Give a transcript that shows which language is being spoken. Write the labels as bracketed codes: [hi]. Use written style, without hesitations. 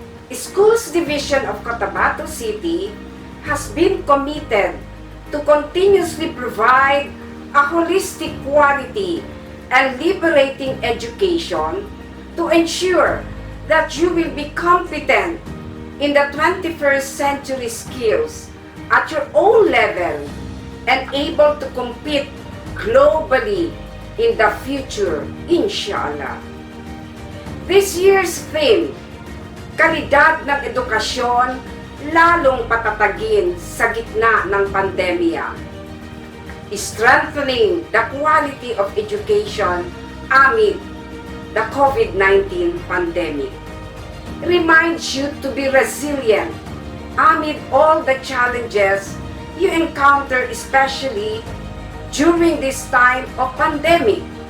[en] Schools Division of Cotabato City has been committed to continuously provide a holistic quality and liberating education to ensure that you will be competent in the 21st century skills at your own level and able to compete globally in the future, inshallah. This year's theme, [tl] kalidad ng edukasyon, lalong patatagin sa gitna ng pandemya. [en] Strengthening the quality of education amid the COVID-19 pandemic reminds you to be resilient amid all the challenges you encounter, especially during this time of pandemic.